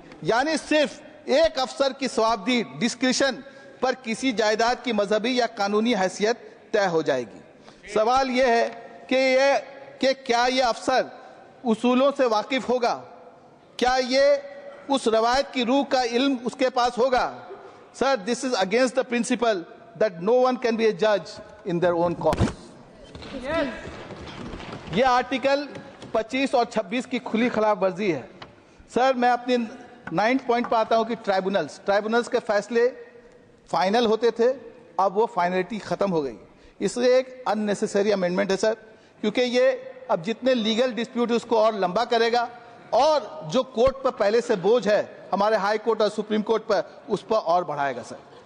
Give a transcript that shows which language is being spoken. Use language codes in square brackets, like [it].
[hi] यानी सिर्फ एक अफसर की स्वाबदी डिस्क्रिशन पर किसी जायदाद की मजहबी या कानूनी हैसियत तय हो जाएगी। सवाल यह है कि क्या यह अफसर उसूलों से वाकिफ होगा? क्या ये उस रवायत की रूह का इल्म उसके पास होगा? [en] Sir, this is against the principle that no one can be a judge in their own cause. [hi] ये आर्टिकल 25 और 26 की खुली खिलाफवर्जी है। सर, मैं अपने 9th पॉइंट पर आता हूं कि ट्राइब्यूनल्स के फैसले फाइनल होते थे, अब वो फाइनलिटी खत्म हो गई। इसलिए एक अननेसेसरी अमेंडमेंट है सर, क्योंकि ये अब जितने लीगल डिस्प्यूट उसको और लंबा करेगा और जो कोर्ट पर पहले से बोझ है हमारे हाई कोर्ट और सुप्रीम कोर्ट पर, उस पर और बढ़ाएगा सर।